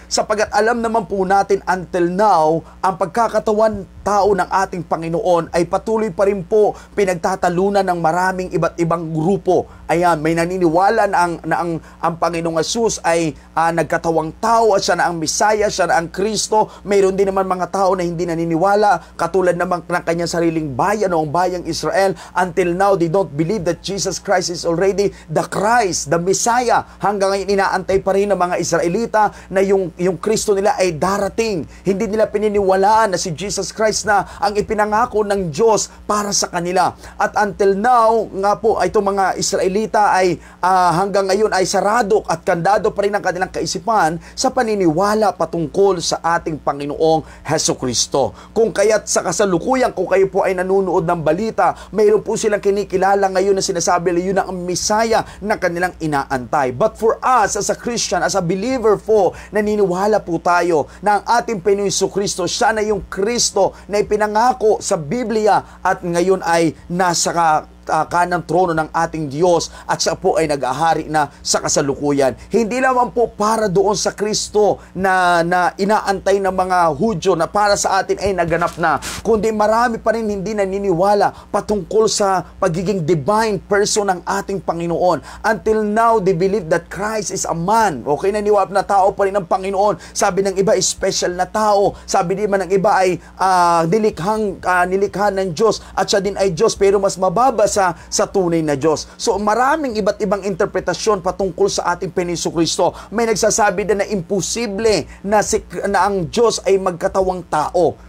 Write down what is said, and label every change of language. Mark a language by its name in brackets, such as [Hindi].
[Filipino] Sapagat alam naman po natin [English] until now, [Filipino] ang pagkakatawan tao ng ating Panginoon ay patuloy pa rin po pinagtatalunan ng maraming iba't ibang grupo. Ayan, may naniniwala na ang Panginoong Hesus ay nagkatawang tao at siya na ang Misaya, siya na ang Kristo. Mayroon din naman mga tao na hindi naniniwala, katulad naman ng kanyang sariling bayan o ang bayang Israel. [English] Until now, they don't believe that Jesus Christ is already the Christ, the Messiah. [Filipino] Hanggang ngayon, inaantay pa rin ng mga Israelita na yung Kristo nila ay darating. Hindi nila pininiwalaan na si Jesus Christ na ang ipinangako ng Diyos para sa kanila. At [English] until now, [Filipino] nga po, itong mga Israelita ay hanggang ngayon ay sarado at kandado pa rin ang kanilang kaisipan sa paniniwala patungkol sa ating Panginoong Hesukristo. Kung kaya't sa kasalukuyan, kung kayo po ay nanunood ng balita, mayroon po silang kinikilala ngayon na sinasabi na yun ang Messiah na kanilang inaantay. [English] But for us, as a Christian, as a believer [Filipino] po, naniniwala po tayo na ang ating Panginoong Hesukristo, siya na yung Kristo na ipinangako sa Biblia at ngayon ay nasa kanang trono ng ating Diyos at siya po ay nag-ahari na sa kasalukuyan. Hindi lamang po para doon sa Kristo na inaantay ng mga Hudyo na para sa atin ay naganap na, kundi marami pa rin hindi naniniwala patungkol sa pagiging divine person ng ating Panginoon. [English] Until now, they believe that Christ is a man. [Filipino] Okay, naniwala na tao pa rin ang Panginoon. Sabi ng iba, special na tao. Sabi naman ng iba ay nilikha ng Diyos at siya din ay Diyos pero mas mababa sa tunay na Diyos. So maraming iba't ibang interpretasyon patungkol sa ating Panginoong Kristo. May nagsasabi din na imposible na ang Diyos ay magkatawang tao.